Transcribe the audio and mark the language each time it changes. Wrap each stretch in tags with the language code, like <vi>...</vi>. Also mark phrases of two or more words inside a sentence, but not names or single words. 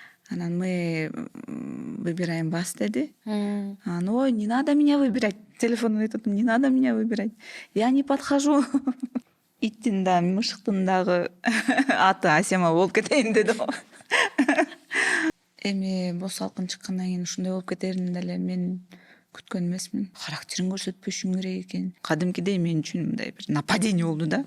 <ru>Анан мы выбираем вас деди. Ой, не надо меня выбирать.</ru> <ky>Телефон айтып,</ky> <ru>не надо меня выбирать. Я не подхожу.</ru> <ky>Иттин да мышыктын дагы аты Асема болуп кетейин деди го. Эми боз салкын чыккандан кийин ушундай болуп кетерин деле мен күткөн эмесмин. Характерин көрсөтпөшүң керек экен. Кадимкидей мен үчүн мындай бир нападение болду да.</ky>